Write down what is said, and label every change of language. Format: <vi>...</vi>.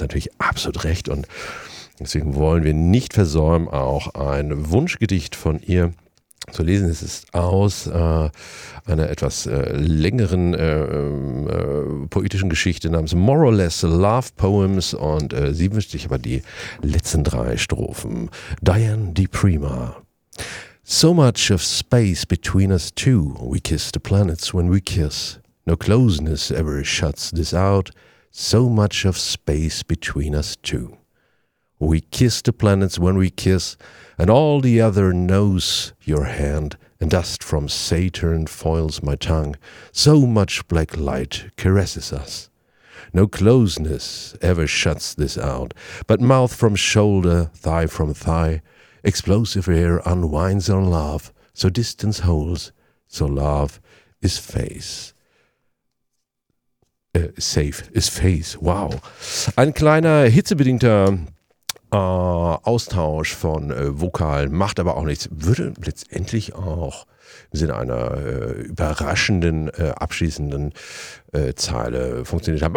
<de>natürlich absolut recht und deswegen wollen wir nicht versäumen, auch ein Wunschgedicht von ihr zu lesen. Es ist aus einer etwas längeren poetischen Geschichte namens Moroless Love Poems und sie wünscht sich aber die letzten drei Strophen. Diane Di Prima.</de> <en>So much of space between us two. We kiss the planets when we kiss. No closeness ever shuts this out. So much of space between us two. We kiss the planets when we kiss, and all the other knows your hand, and dust from Saturn foils my tongue. So much black light caresses us. No closeness ever shuts this out, but mouth from shoulder, thigh from thigh, explosive air unwinds our love, so distance holds, so love is face. Safe is face. Wow.</en> <de>Ein kleiner hitzebedingter Austausch von Vokalen macht aber auch nichts, würde letztendlich auch im Sinne einer überraschenden, abschließenden Zeile funktioniert haben.</de>